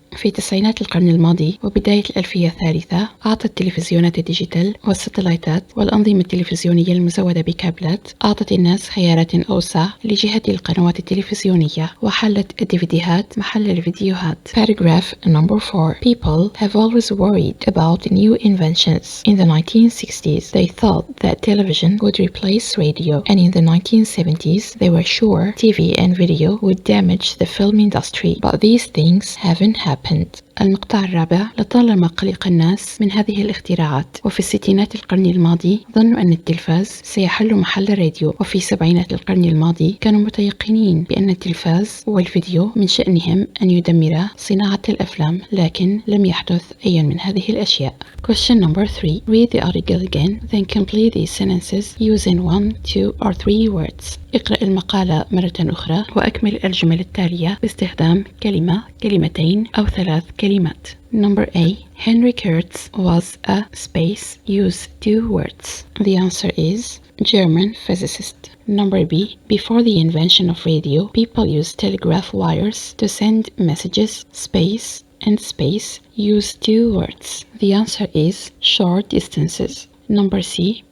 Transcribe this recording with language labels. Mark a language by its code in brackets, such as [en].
[ar] في تسعينات القرن الماضي وبداية الألفية الثالثة أعطت التلفزيونات الديجيتال والستلايتات والأنظمة التلفزيونية المزودة بكابلات أعطت الناس خيارات أوسع لجهة القنوات التلفزيونية وحلت الديفيديوهات محل الفيديوهات. [en] Paragraph number 4. People have always worried about new inventions. In the 1960s, they thought that television would replace radio, and in the 1970s, they were sure TV and video would damage the film industry. But these things haven't happened. [ar] المقطع الرابع. لطالما قلق الناس من هذه الاختراعات، وفي الستينات القرن الماضي ظنوا أن التلفاز سيحل محل الراديو، وفي سبعينات القرن الماضي كانوا متيقنين بأن التلفاز والفيديو من شأنهم أن يدمرا صناعة الأفلام، لكن لم يحدث أي من هذه الأشياء. [en] Question number 3. Read the article again, then complete these sentences using 1, 2 or 3 words. [ar] اقرأ المقالة مرة أخرى وأكمل الجمل التالية باستخدام كلمة، كلمتين أو 3 كلمات. [en] Number A. Henry Kurtz was a space. Use 2 words. The answer is German physicist. Number B. Before the invention of radio, people used telegraph wires to send messages. Space and space. Use 2 words. The answer is short distances. Number C.